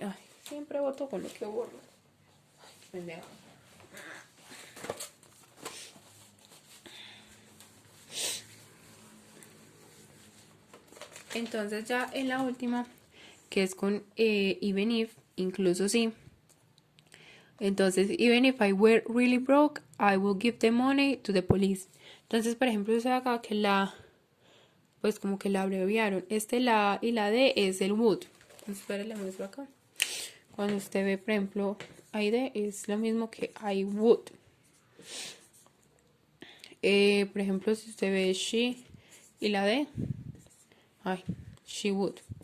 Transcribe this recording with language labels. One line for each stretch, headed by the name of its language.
Spanish: Ay, siempre voto con lo que borro. Ay, pendeja. Entonces ya en la última, que es con even if, incluso si. Entonces,
English: even if I were really broke, I will give the money to the police.
Spanish: Entonces, por ejemplo, usted acá que la, pues como que la abreviaron. La y la D es el would. Entonces, espera, le muestro acá. Cuando usted ve, por ejemplo, ID es lo mismo que I would. Por ejemplo, si usted ve she y la D, ay, she would.